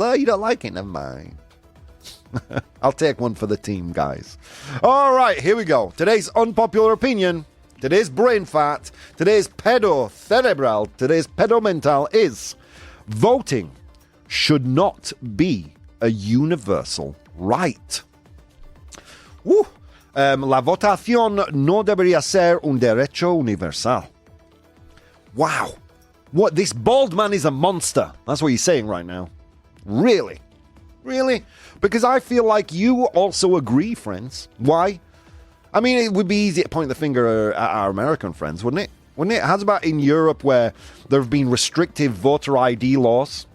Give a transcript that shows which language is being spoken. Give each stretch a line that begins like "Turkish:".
English: Oh, you don't like it? Never mind. I'll take one for the team, guys. All right, here we go. Today's unpopular opinion, today's brain fat, today's pedo-cerebral, today's pedo-mental is voting should not be a universal right.
Spanish: La votación no debería ser un derecho universal.
English: Wow. What? This bald man is a monster. That's what he's saying right now. Really? Really? Because I feel like you also agree, friends. Why? I mean, it would be easy to point the finger at our American friends, wouldn't it? Wouldn't it? How's about in Europe where there have been restrictive voter ID laws?